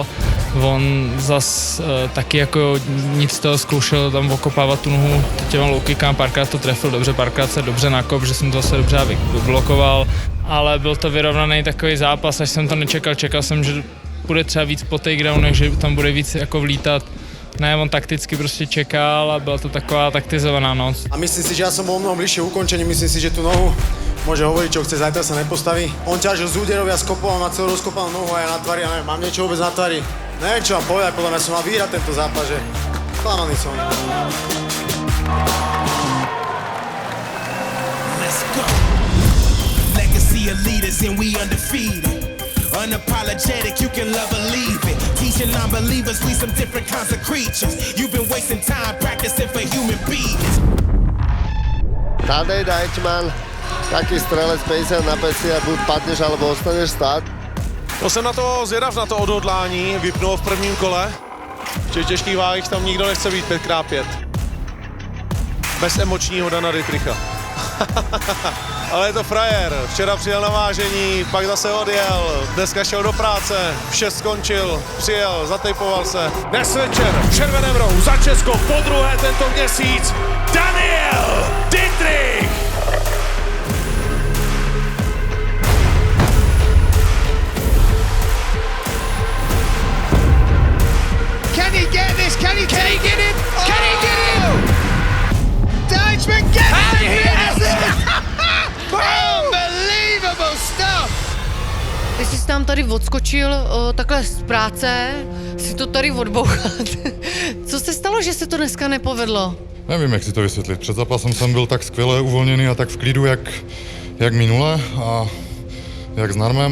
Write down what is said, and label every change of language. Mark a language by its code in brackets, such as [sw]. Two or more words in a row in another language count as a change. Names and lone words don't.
[cs] On zas taky jako nic z toho zkoušel tam okopávat tu nohu těma [en] low kickám, [cs] párkrát to trefil dobře, párkrát se dobře nakop, že jsem to zase dobře vyblokoval, ale byl to vyrovnaný takový zápas, až jsem to nečekal, čekal jsem, že bude třeba víc po takedownech, že tam bude víc jako vlítat. Ne, on takticky prostě čekal a byla to taková taktizovaná noc. [sk] A myslím si, že ja som bol mnoho bližšie ukončení, myslím si, že tú nohu Môže hovoriť, čo chce, zajtra sa nepostaví. On ťažil z úderov, ja skopoval, má celú rozkopanú nohu a ja na tvári, ja neviem, mám niečo vôbec na tvári. Neviem, čo mám povedať, podľa mňa som mal vyhrať tento zápas, že klamaný som. [en] Let's go. Legacy of leaders and we undefeated. Unapologetic, you can love or leave it. Teaching non-believers we some different kinds of creatures. You've been wasting time practicing for human beings. [sk] Tadej Deichmann, taký strelec 50 na 50, buď padneš, alebo ostaneš stát. [cs] No jsem na to zvědav, na to odhodlání, vypnul v prvním kole. V těch těžkých váhách tam nikdo nechce být 5x5. Bez emočního Dana Dittricha. Ale je to frajer, včera přijel na vážení, pak zase odjel, dneska šel do práce, v 6 skončil, přijel, zatejpoval se. Dnes večer v červeném rohu za Česko podruhé tento měsíc Daniel Dittrich! [en] Can he get this? Can he get it? Can he get it? Deichmann gets it! Unbelievable stuff! [cs] Ty jsi tam tady odskočil takhle z práce, si to tady odbouchat. Co se stalo, že se to dneska nepovedlo? Nevím, jak si to vysvětlit. Před zápasem jsem byl tak skvěle uvolněný a tak v klidu, jak minule. A jak s Narmem.